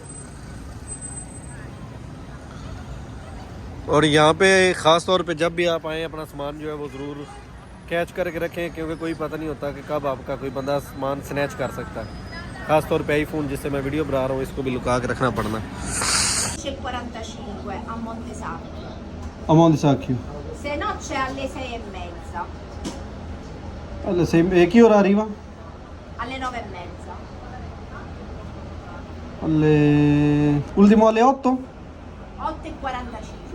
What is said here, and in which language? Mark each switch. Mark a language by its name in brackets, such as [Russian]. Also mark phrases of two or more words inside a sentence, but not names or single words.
[Hindi] और यहाँ पे ख़ास तौर पे जब भी आप आएँ अपना सामान जो है वो ज़रूर कैच करके रखें, क्योंकि कोई पता नहीं होता कि कब आपका कोई बंदा सामान स्नैच कर सकता है। ख़ास तौर पे आईफोन जिससे मैं वीडियो बना रहा हूँ, इसको भी लुका के रखना पड़ना। [Italian] 45 a Montesacchio. A Montesacchio Se no c'è alle 6:30. alle 6 e che ora arriva? Alle 9:30. Ultimo alle 8? 8:45.